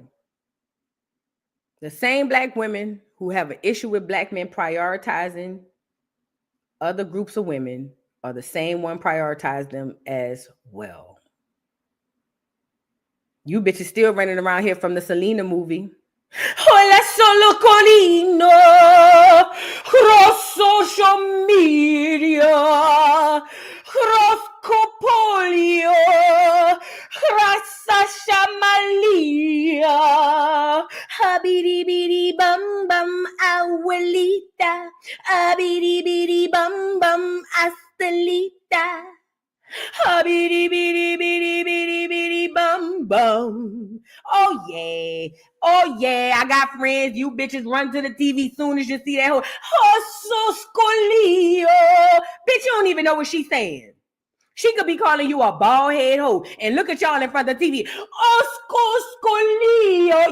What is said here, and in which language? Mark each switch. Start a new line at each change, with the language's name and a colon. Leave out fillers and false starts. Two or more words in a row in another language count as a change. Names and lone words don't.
English: The same black women who have an issue with black men prioritizing other groups of women are the same one prioritize them as well. You bitches still running around here from the Selena movie. Hola solo colino, cross social media, cross copolio, rasa shamalia, habidi bidi bum bum abuelita, habidi bidi bum bum astelita. Bitty bitty bitty bitty bitty bum bum. Oh yeah. Oh yeah. I got friends. You bitches run to the TV soon as you see that hoe. Scolio. Bitch, you don't even know what she's saying. She could be calling you a bald head hoe. And look at y'all in front of the TV. Scolio.